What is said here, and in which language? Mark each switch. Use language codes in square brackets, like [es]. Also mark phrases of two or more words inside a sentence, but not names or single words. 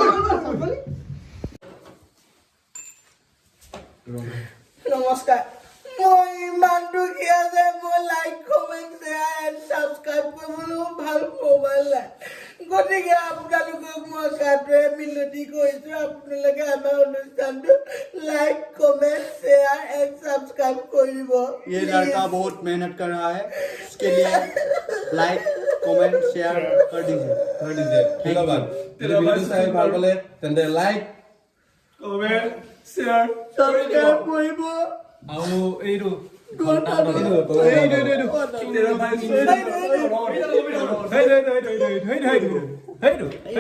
[as] নমস্কাৰ মই ইমান দুখীয়া যে মই [en] like comment share and subscribe [as] কৰিবলৈ ভাল মোবাইল নাই গতিকে আপোনালোকক মই কাটোৱে মিনতি কৰিছোঁ আপোনালোকে আমাৰ অনুষ্ঠানটো [en] like comment share and subscribe [as] কৰিব [hi] ये लड़का बहुत मेहनत कर रहा है उसके लिए लाइक [en] comment share [as] কৰি দিছে ধন্যবাদ যদি ভিডিঅ'টো চাই ভাল পালে তেন্তে লাইক [en] comment share [as] সাবস্ক্ৰাইব কৰিব আৰু এইটো এইটো